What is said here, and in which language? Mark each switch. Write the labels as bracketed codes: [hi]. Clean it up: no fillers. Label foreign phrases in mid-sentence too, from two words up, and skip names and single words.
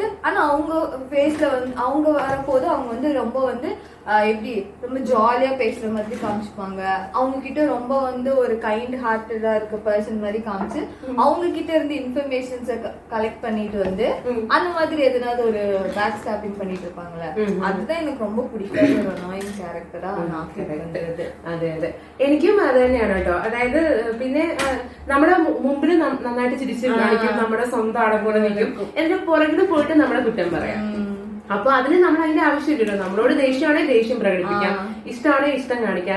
[ta] ஆனா அவங்க ஃபேஸ்ல வந்து அவங்க வரப்போது அவங்க வந்து ரொம்ப வந்து எப்படி ரொம்ப ஜாலியா பேசுற மாதிரி காமிச்சுப்பாங்க. அவங்க கிட்ட ரொம்ப வந்து ஒரு [en] kind hearted [ta] இருக்க பர்சன் மாதிரி காமிச்சு அவங்க கிட்ட இருந்து [en] informations collect [ta] பண்ணிட்டு வந்து அந்த மாதிரி எதனாவது ஒரு [en] back stabbing [ta] பண்ணிட்டு இருப்பாங்களே, அதுதான் எனக்கு ரொம்ப [ml] പിടിക്കാത്ത ഒരു [en] annoying character [ml] ഞാൻ കണ്ടത്. അതെ അതെ, എനിക്കും അത് തന്നെയാണ് കേട്ടോ. അതായത് പിന്നെ നമ്മുടെ മുമ്പിൽ നന്നായിട്ട് ചിരിച്ചു കാണിക്കും, നമ്മുടെ സ്വന്തം ആളെ പോലെ നിൽക്കും, എന്നിട്ട് പുറകിൽ പോയിട്ട് നമ്മളെ കുറ്റം പറയാം. അപ്പൊ അതിന് നമ്മൾ അതിന്റെ ആവശ്യമില്ലല്ലോ. നമ്മളോട് ദേഷ്യമാണെങ്കിൽ ദേഷ്യം പ്രകടിപ്പിക്കാം, ഇഷ്ടമാണെങ്കിൽ ഇഷ്ടം കാണിക്കാം.